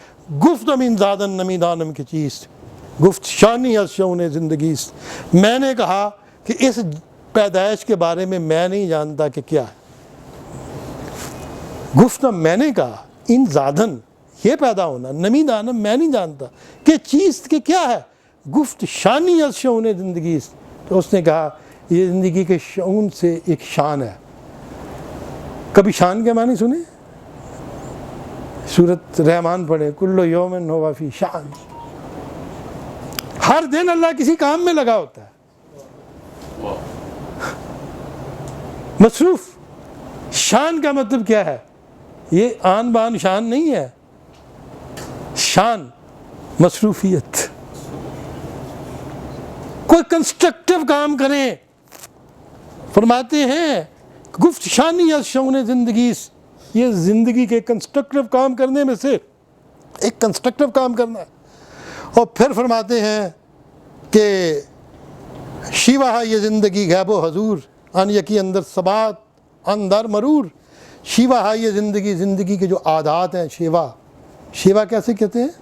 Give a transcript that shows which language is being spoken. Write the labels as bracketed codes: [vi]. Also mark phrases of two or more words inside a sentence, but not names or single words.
[fa] گفت امین زادن نمی دانم کی چیز گفت شانی از شون زندگی. [ur] میں نے کہا کہ اس پیدائش کے بارے میں میں نہیں جانتا کہ کیا ہے. گفتم میں نے کہا [fa] ان زادن [ur] یہ پیدا ہونا, [fa] نمی دانم [ur] میں نہیں جانتا کہ چیز کہ کیا ہے. [fa] گفت شانی از شون زندگی. [ur] تو اس نے کہا یہ زندگی کے شعون سے ایک شان ہے. کبھی شان کے معنی سنے؟ سورۃ رحمان پڑھے, [ar] کل یوم ہوا فی شان. [ur] ہر دن اللہ کسی کام میں لگا ہوتا ہے, مصروف. شان کا مطلب کیا ہے؟ یہ آن بان شان نہیں ہے, شان مصروفیت. کوئی کنسٹرکٹیو کام کریں. فرماتے ہیں [fa] گفت شانی از شون زندگی, [ur] یہ زندگی کے کنسٹرکٹیو کام کرنے میں سے ایک کنسٹرکٹیو کام کرنا ہے. اور پھر فرماتے ہیں کہ [fa] شیوہ یہ زندگی غیب و حضور ان یکی اندر ثبات اندر مرور. شیوہ یہ زندگی, [ur] زندگی کے جو عادات ہیں, شیوا, شیوا کیسے کہتے ہیں؟